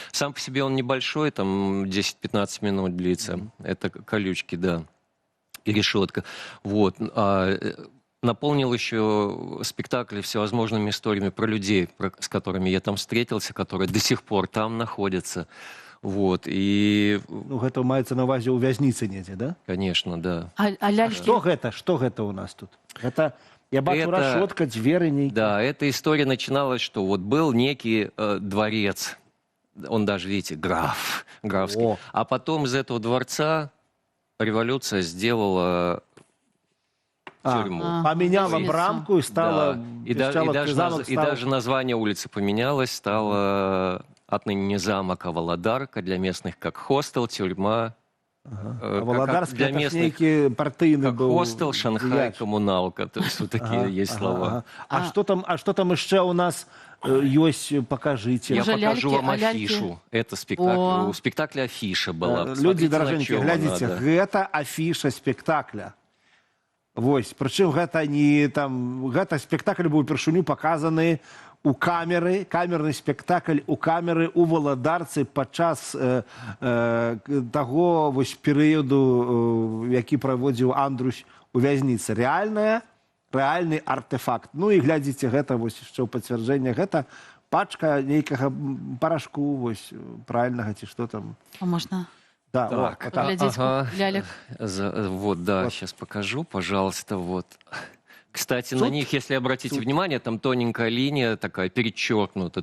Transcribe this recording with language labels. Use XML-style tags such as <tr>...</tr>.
<ru>Сам по себе он небольшой, там 10-15 минут длится. Это колючки, да. И решетка. Вот. Наполнил еще спектакль всевозможными историями про людей, с которыми я там встретился, которые до сих пор там находятся. Вот. И...</ru> <be>гэта маецца на увазе ў вязніцы недзе, да?</be> <ru>Конечно, да.</ru> <be>А лялькі?</be> <ru>Что гэта у нас тут? Это...</ru> <be>Я бачу решетка, двери нейкие.</be> <ru>Да, эта история начиналась, что вот был некий дворец, он даже, видите, графский. А потом из этого дворца революция сделала тюрьму. Поменяла брамку и стала... Да. И даже название улицы поменялось, стало отныне не замок, а Володарка, для местных как хостел, тюрьма. Володарский это некий партийный был. Хостел, Шанхай, коммуналка. То есть вот такие есть слова. А что там еще у нас есть? Покажите. Я покажу вам афишу. Это спектакль. У спектакля афиша была. Люди дорогие, глядите, это афиша спектакля.</ru> <be>Вось, причем гэта не там, гэта спектакль быў упершыню показаны у камеры, камерный спектакль у камеры у Валадарцы падчас таго вось перыяду, які праводзіў Андрусь у вязніцы. Рэальны артефакт. Ну і глядзіце, гэта вось яшчэ ў пацвярджэнне, гэта пачка нейкага парашку, вось правільнага ці што там. А можна? Да, так, лялек.</be> <ru>Вот, да, сейчас покажу, пожалуйста, вот. Кстати, на них, если обратите внимание, там тоненькая линия такая перечеркнута.</ru>